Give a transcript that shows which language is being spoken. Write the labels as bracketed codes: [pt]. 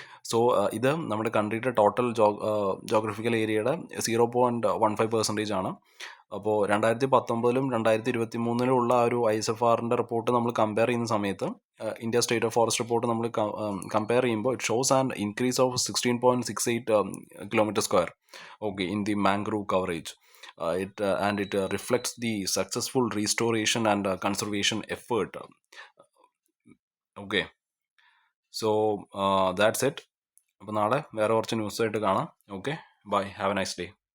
[ml] So ഇത് നമ്മുടെ കൺട്രിയുടെ total geographical ഏരിയയുടെ 0.15% ആണ്. അപ്പോൾ 2019 2023 ഉള്ള ആ ഒരു ISFRൻ്റെ റിപ്പോർട്ട് നമ്മൾ കമ്പയർ ചെയ്യുന്ന സമയത്ത് India state of forest report നമ്മൾ കമ്പയർ ചെയ്യുമ്പോൾ [en] It shows an increase of 16.68 kilometre square okay in the mangrove coverage. It reflects the successful restoration and conservation effort. Okay, so that's it. [ml] അപ്പോൾ നാളെ വേറെ കുറച്ച് ന്യൂസായിട്ട് കാണാം. [en] Okay, bye, have a nice day.